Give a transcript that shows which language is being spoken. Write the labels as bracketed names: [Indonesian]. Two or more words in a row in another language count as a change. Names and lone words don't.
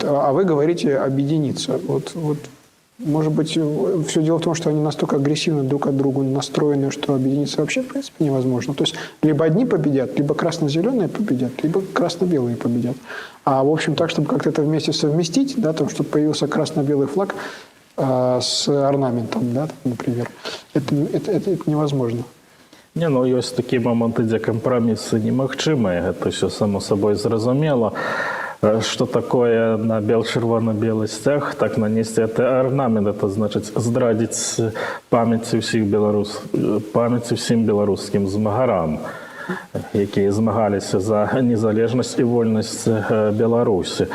[Russian] А вы говорите объединиться. Вот, может быть, все дело в том, что они настолько агрессивно друг от друга настроены, что объединиться вообще, в принципе, невозможно. То есть, либо одни победят, либо красно-зеленые победят, либо красно-белые победят. А, в общем, так, чтобы как-то это вместе совместить, да, там, чтобы появился красно-белый флаг с орнаментом, да, там, например, это невозможно. Не, [Belarusian] ну ёсць такія моманты, дзе кампрамісы немагчымыя, гэта ўсё само сабой зразумела. [Russian] Что такое [Belarusian] на чырвона-белы сцяг, так нанесці гэты арнамент, это значыць здрадзіць памяці ўсім беларускім змагарам, якія змагаліся за незалежнасць і вольнасць Беларусі.